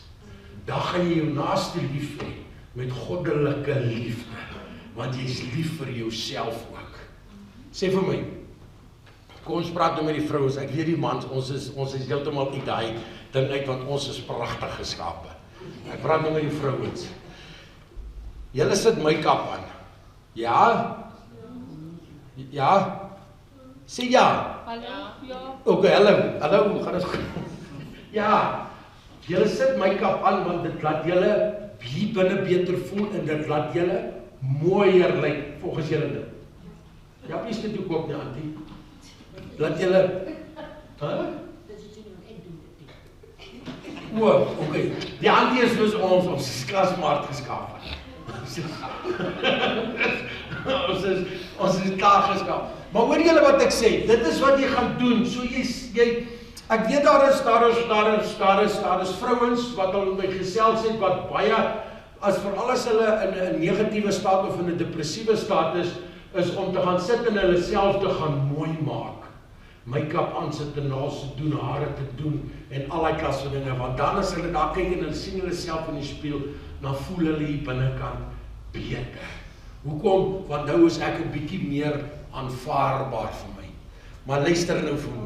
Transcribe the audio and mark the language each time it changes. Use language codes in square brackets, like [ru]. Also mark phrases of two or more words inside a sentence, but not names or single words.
[af] Dan gaan jy jou naaste lief hê met goddelike liefde, want jy is lief vir jouself ook. Sê vir my, kom ons praat nou met die vrouens, ek weet die mans, ons is heeltemal uit daai ding uit, want ons is pragtig geskape. Ek praat nou met die vrouens. Julle sit make-up aan. Ja? Ja? Sê ja. Hallo, ja. Okay, hallo, gaan dit goed? Ja, julle sit make-up aan, want dit laat julle hier binne beter voel, en dit laat julle mooier lyk, volgens julle dit. Jappie is dit ook op nie, Antie. Laat julle... O, oké. Die Antie is dus ons is klasmaat geskaap. ons is klaar geskaap. Maar hoor julle wat ek sê, dit is wat jy gaan doen, so jy ek weet daar is vrouens wat al met my gesels het, wat baie, as veral as hulle in 'n negatiewe staat of in 'n depressiewe staat is om te gaan sit en hulle self te gaan mooi maak. Make-up aansit en naels te doen, hare te doen en al die klas van dinge, want dan as hulle daar kyk en hulle sien hulle self in die spieël, dan voel hulle hier binnekant beter. Hoekom? Want nou is ek 'n bietjie meer aanvaarbaar vir my. Maar luister nou vir my.